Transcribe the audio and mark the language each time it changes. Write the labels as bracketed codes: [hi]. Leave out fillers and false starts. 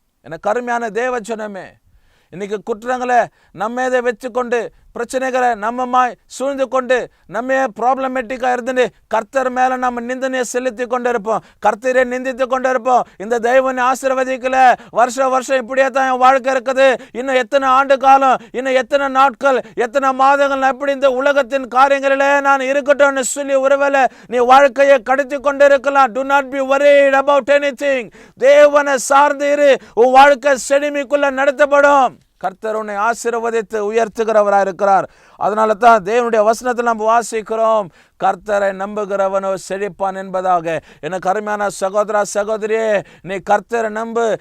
[ta] எனக்கு அருமையான தேவ ஜனமே, இன்னைக்கு குற்றங்களை நம்ம இதை வச்சுக்கொண்டு பிரச்சனைகளை நம்மமாய் சூழ்ந்து கொண்டு நம்ம ப்ராப்ளமேட்டிக்காக இருந்துட்டு கர்த்தர் மேலே நம்ம நிந்தனையை செலுத்தி கொண்டு இருப்போம், கர்த்தரை நிந்தித்து கொண்டு இருப்போம். இந்த தெய்வனை ஆசீர்வதிக்கல, வருஷம் இப்படியே தான் என் வாழ்க்கை இருக்குது, இன்னும் எத்தனை ஆண்டு காலம், இன்னும் எத்தனை நாட்கள், எத்தனை மாதங்கள் எப்படி இந்த உலகத்தின் காரியங்களிலே நான் இருக்கட்டும்னு சொல்லி ஒருவேளை நீ வாழ்க்கையை கடத்தி கொண்டு இருக்கலாம். [en] Do not be worried about anything. [ta] தேவனை சார்ந்து இரு, உன் வாழ்க்கை செழுமைக்குள்ள நடத்தப்படும். கர்த்தர் உன்னை ஆசீர்வதித்து உயர்த்துகிறவராக இருக்கிறார். அதனால தான் தேவனுடைய வசனத்தில் நம்ம வாசிக்கிறோம், கர்த்தரை நம்புகிறவனோ செழிப்பான் என்பதாக. எனக்கு அருமையான சகோதரா சகோதரியே, நீ கர்த்தரை நம்பு.